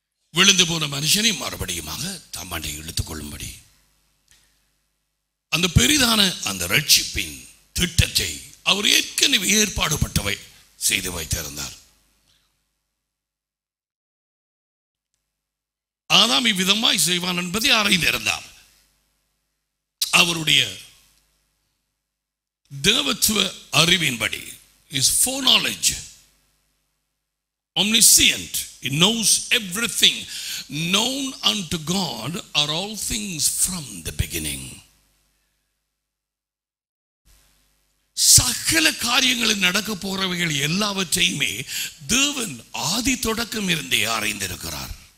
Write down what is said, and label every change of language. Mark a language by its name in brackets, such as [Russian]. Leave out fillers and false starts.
[Tamil] விழுந்து போன மனுஷனை மறுபடியுமாக தம்மாண்டை இழுத்துக் கொள்ளும்படி அந்த பெரிதான அந்த ரட்சிப்பின் திட்டத்தை அவர் ஏற்கனவே ஏற்பாடுபட்டவை செய்து வைத்திருந்தார். ஆதாம் இவ்விதமாய் செய்வான் என்பதை அறிந்திருந்தார். அவருடைய தேவத்துவ அறிவின்படி, [English] his foreknowledge, omniscient, he knows everything. Known unto God are all things from the beginning. [Tamil] சகல காரியங்களில் நடக்க போறவைகள் எல்லாவற்றையுமே தேவன் ஆதி தொடக்கம் இருந்தே அறிந்திருக்கிறார்.